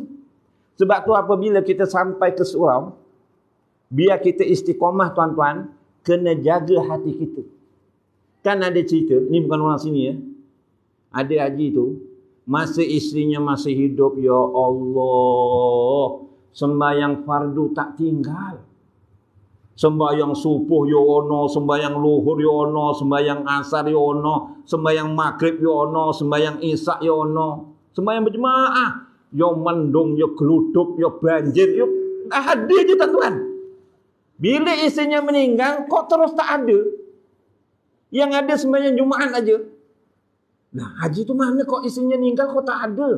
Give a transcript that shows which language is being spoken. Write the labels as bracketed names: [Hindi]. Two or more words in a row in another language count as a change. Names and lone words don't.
[Malay] Sebab tu apabila kita sampai ke surau, biar kita istiqamah tuan-tuan, kena jaga hati kita. Kan ada cerita, ni bukan orang sini ya. Ada haji tu, masa isterinya masih hidup, ya Allah, sembahyang fardu tak tinggal. Sembahyang subuh [Javanese] ya ono, [Malay] sembahyang luhur [Javanese] ya ono, [Malay] sembahyang asar [Javanese] ya ono, [Malay] sembahyang maghrib [Javanese] ya ono, [Malay] sembahyang isyak [Javanese] ya ono, [Malay] sembahyang berjemaah, ya mendung, ya geluduk, ya banjir, ya ada je tuan-tuan. Bila isterinya meninggal, kok terus tak ada? Yang ada sembahyang Jumaat aja. Nah, haji tu mana kok isterinya meninggal kok tak ada?